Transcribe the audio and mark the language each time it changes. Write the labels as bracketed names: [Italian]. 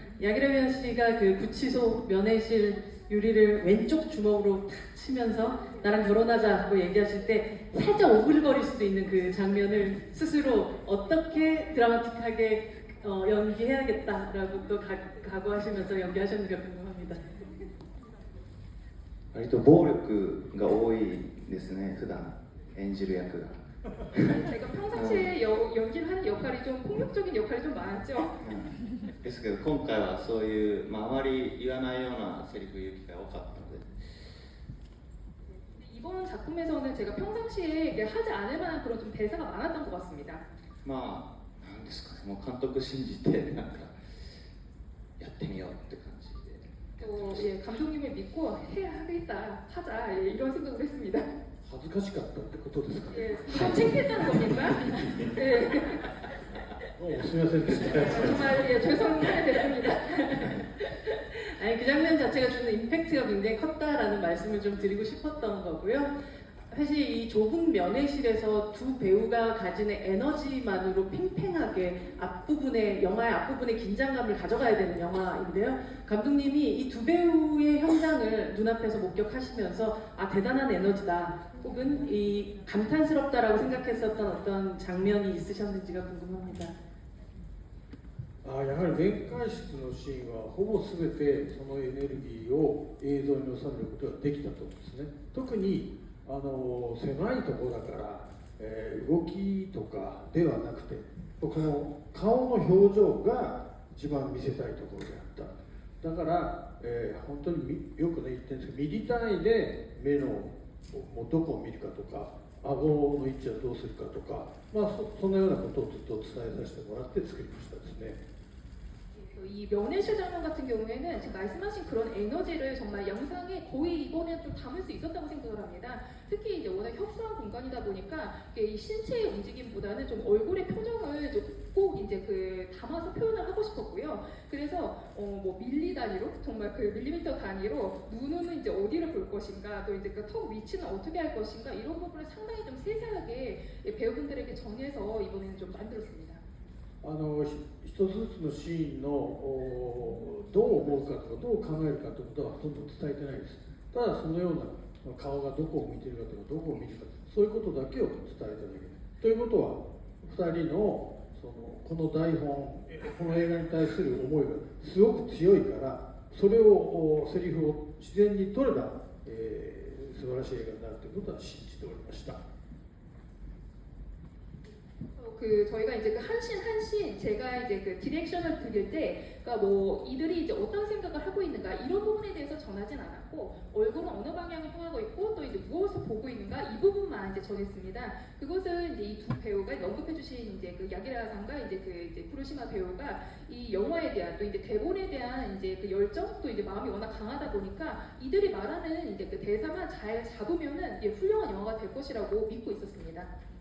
[Korean] 야기라미야 씨가 그 구치소 면회실 유리를 왼쪽 주먹으로 탁 치면서 나랑 결혼하자고 얘기하실 때 살짝 오글거릴 수도 있는 그 장면을 스스로 어떻게 드라마틱하게 연기해야겠다라고 또 각오하시면서 연기하셨는가 궁금합니다. [Japanese] 割と暴力が多いですね、普段演じる役が。 [Korean] 제가 평상시에 연기를 하는 역할이 좀 폭력적인 역할이 좀 많죠. [Japanese] ですけど今回はそういう、あまり言わないようなセリフ言う機会が多かったので [Korean] 이번 작품에서는 제가 평상시에 이게 하지 않을 만한 그런 좀 대사가 많았던 것 같습니다. [Japanese] まあなんですかね、もう監督信じてなんかやってみようって感じで [Korean] 또 예, 감독님을 믿고 해야겠다, 하자 이런 생각을 했습니다. [Japanese] 恥ずかしかったってことですかね。 [Korean] 예, 좀 창피했다는 겁니까? 예, [Japanese] すみませんでした。 [Korean] 정말 예, 죄송하게 됐습니다. 아니 그 장면 자체가 주는 임팩트가 굉장히 컸다라는 말씀을 좀 드리고 싶었던 거고요. 사실 이 좁은 면회실에서 두 배우가 가지는 에너지만으로 팽팽하게 영화의 앞부분에 긴장감을 가져가야 되는 영화인데요. 감독님이 이 두 배우의 현장을 눈앞에서 목격하시면서 아 대단한 에너지다 혹은 이 감탄스럽다라고 생각했었던 어떤 장면이 있으셨는지가 궁금합니다. [Japanese] やはり面会室のシーンはほぼ全てそのエネルギーを映像に収めることができたと思うんですね。特に狭いところだから、動きとかではなくてこの顔の表情が一番見せたいところであった。だから、本当によくね言ってるんですけどミリ単位で目のどこを見るかとか顎の位置はどうするかとか、そのようなことをずっと伝えさせてもらって作りましたですね。 [Korean] 이 면회실 장면 같은 경우에는 지금 말씀하신 그런 에너지를 정말 영상에 거의 이번에 좀 담을 수 있었다고 생각을 합니다. 특히 이제 워낙 협소한 공간이다 보니까 이 신체의 움직임보다는 좀 얼굴의 표정을 꼭 이제 그 담아서 표현을 하고 싶었고요. 그래서 뭐 밀리 단위로 정말 그 밀리미터 단위로 눈은 이제 어디를 볼 것인가, 또 이제 그 턱 위치는 어떻게 할 것인가 이런 부분을 상당히 좀 세세하게 배우분들에게 전해서 이번에는 좀 만들었습니다. [Japanese] 一つずつのシーンのどう思うかとかどう考えるかということはほとんど伝えてないです。ただそのような顔がどこを見ているかとかどこを見るかそういうことだけを伝えただけということは2人のこの台本この映画に対する思いがすごく強いからそれをセリフを自然に取れば素晴らしい映画になるということは信じておりました。 [Korean] 저희가 이제 그 한신 제가 이제 그 디렉션을 드릴 때, 그러니까 뭐 이들이 이제 어떤 생각을 하고 있는가 이런 부분에 대해서 전하진 않았고, 얼굴은 어느 방향을 향하고 있고 또 이제 무엇을 보고 있는가 이 부분만 이제 전했습니다. 그것은 이제 이 두 배우가 언급해주신 이제 그 야기라상과 이제 그 이제 쿠로시마 배우가 이 영화에 대한 또 이제 대본에 대한 이제 그 열정 또 이제 마음이 워낙 강하다 보니까 이들이 말하는 이제 그 대사만 잘 잡으면은 훌륭한 영화가 될 것이라고 믿고 있었습니다.